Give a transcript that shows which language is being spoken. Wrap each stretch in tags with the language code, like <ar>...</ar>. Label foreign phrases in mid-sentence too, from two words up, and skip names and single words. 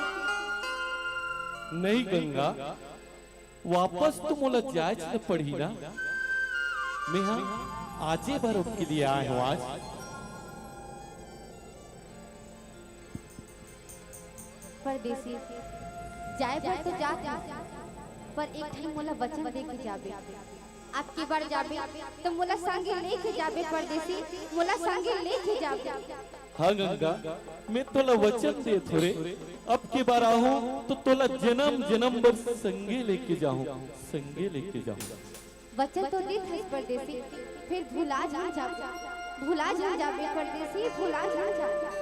<hne>नहीं गंगा, वापस तो मोला जायज न पड़ी ना। मैं हाँ आजे बार के लिए आया हूँ आज। परदेसी जाए बार तो जाते, पर एक ठन मोला वचन दे के जाबे। आपकी बार जाबे तो मोला संगे लेके जाबे परदेसी, मोला संगे लेके जाबे। हाँ गंगा, मैं तोला वचन दे थोड़े, अब की बार आहूं तो तोला जन्म जन्म भर संगे लेके जाऊं, संगे लेके जाऊं। वचन तो दे थे परदेसी, फिर भुला जा भुला जाबे परदेसी, भुला जा।</hne>